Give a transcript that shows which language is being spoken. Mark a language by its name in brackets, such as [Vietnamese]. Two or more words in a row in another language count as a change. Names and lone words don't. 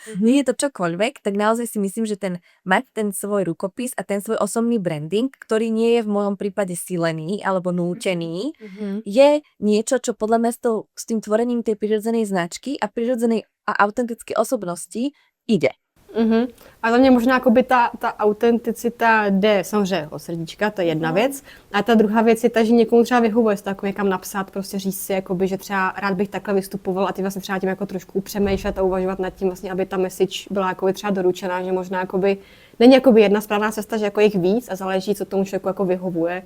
[Slovak] Nie je to čokoľvek, tak naozaj si myslím, že mať ten svoj rukopis a ten svoj osobný branding, ktorý nie je v mojom prípade silený alebo nútený, je niečo, čo podľa mňa s tým tvorením tej prirodzenej značky a prirodzenej a autentické osobnosti ide. [Czech] A za mě možná jakoby ta autenticita jde samozřejmě od srdíčka, to je jedna věc. A ta druhá věc je ta, že někomu třeba vyhovuje si to jako někam napsat, prostě říct si, jakoby, že třeba rád bych takhle vystupoval a ty vlastně třeba tím jako trošku přemýšlet a uvažovat nad tím vlastně, aby ta message byla jakoby třeba doručená, že možná jakoby není jakoby jedna správná cesta, že jako jich víc a záleží, co tomu člověku jako vyhovuje.